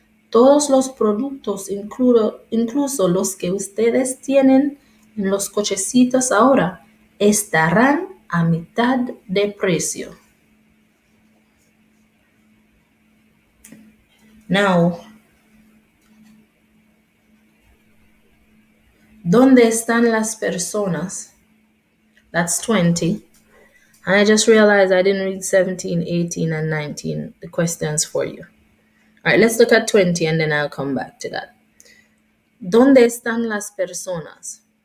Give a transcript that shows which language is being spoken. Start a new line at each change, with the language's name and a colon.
Spanish: Todos los productos, incluso los que ustedes tienen en los cochecitos ahora, estarán a mitad de precio.
English: Now,
Spanish: ¿dónde están las personas?
English: That's 20. And I just realized I didn't read 17, 18, and 19, the questions for you. All right, let's look at 20 and then I'll come back to that.
Spanish: ¿Dónde están las personas?